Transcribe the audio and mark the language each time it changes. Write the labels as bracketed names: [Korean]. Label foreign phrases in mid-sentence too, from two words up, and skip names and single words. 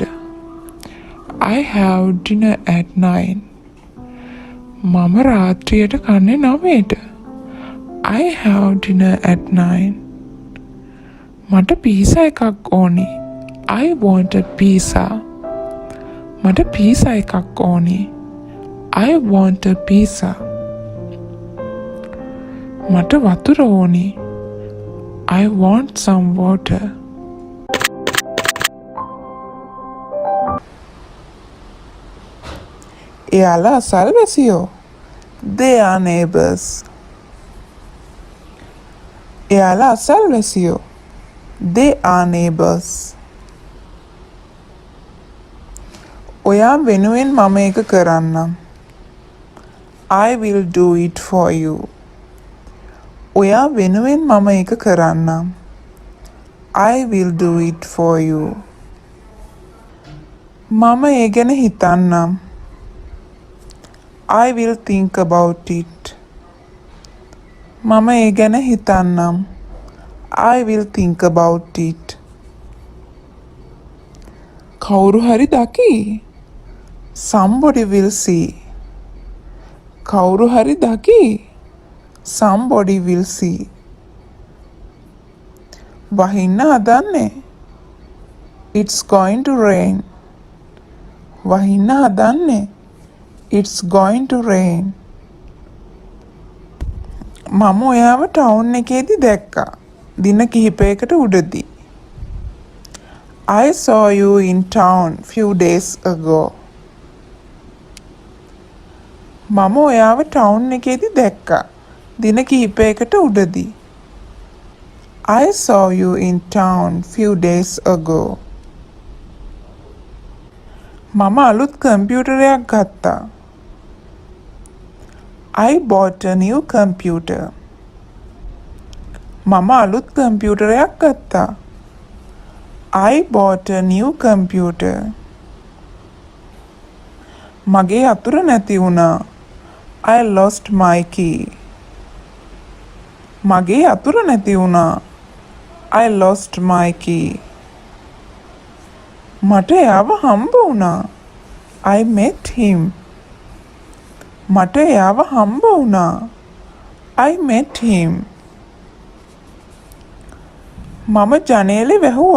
[English] I have dinner at 9. [Sinhala] මම රාත්‍රියට කන්නේ 9ට. [English] I have dinner at 9. [Sinhala] මට පීසා එකක් ඕනේ. [English] I want a pizza. [Sinhala] මට පීසා එකක් ඕනේ. [English] I want a pizza. [Sinhala] මට වතුර ඕනේ. [English] I want some water. [Sinhala] එයාලා අසල්වැසියෝ. [English] They are neighbors. [Sinhala] එයාලා අසල්වැසියෝ. [English] They are neighbors. [Sinhala] ඔයා වෙනුවෙන් මම ඒක කරන්නම්. [English] I will do it for you. [Sinhala] ඔයා වෙනුවෙන් මම ඒක කරන්නම්. [English] I will do it for you. [Sinhala] මම ඒ ගැන හිතන්නම්. [English] I will think about it. [Sinhala] මම ඒ ගැන හිතන්නම්. [English] I will think about it. [Sinhala] කවුරු හරි දකි. [English] Somebody will see. [Sinhala] කවුරු හරි දකි. [English] Somebody will see. [Sinhala] වහින්න හදන්නේ. [English] It's going to rain. [Sinhala] වහින්න හදන්නේ. [English] It's going to rain. [Sinhala] මම ඔයාව ටවුන් එකේදී දැක්කා. දින කිහිපයකට උඩදී. [English] I saw you in town few days ago. [Sinhala] මම ඔයාව ටවුන් එකේදී දැක්කා. දින කිහිපයකට උඩදී. [English] I saw you in town few days ago. [Sinhala] මම අලුත් කම්පියුටරයක් ගත්තා. [English] I bought a new computer. [Sinhala] මම අලුත් කම්පියුටරයක් ගත්තා. [English] I bought a new computer. [Sinhala] මගේ අතුර නැති වුණා. [English] I lost my key. [Sinhala] මගේ අතුර නැති වුණා. [English] I lost my key. [Sinhala] මට එයාව හම්බ වුණා. [English] I met him. [Sinhala] මට එයාව හම්බ වුණා. [English] I met him. [Sinhala] මම ජනේලෙ වැහුවා.